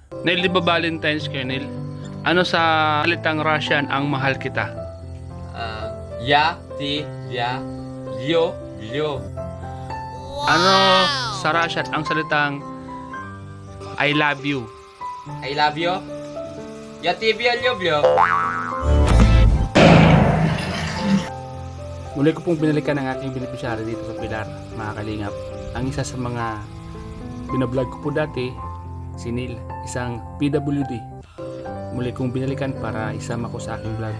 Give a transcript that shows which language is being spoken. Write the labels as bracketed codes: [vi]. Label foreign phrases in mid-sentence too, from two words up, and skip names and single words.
[tl] Neil, di ba Valentine's kayo, Neil? Ano sa salitang Russian ang mahal kita? [ru] Я тебя люблю. [tl] Ano sa Russian ang salitang [en] I love you? I love you. [ru] Я тебя люблю. [tl] Muli ko pong binalikan ang aking beneficiary dito sa Pilar, mga kalingap. Ang isa sa mga binablog ko po dati, si Neil, isang PWD. Muli kong binalikan para isama ko sa aking vlog.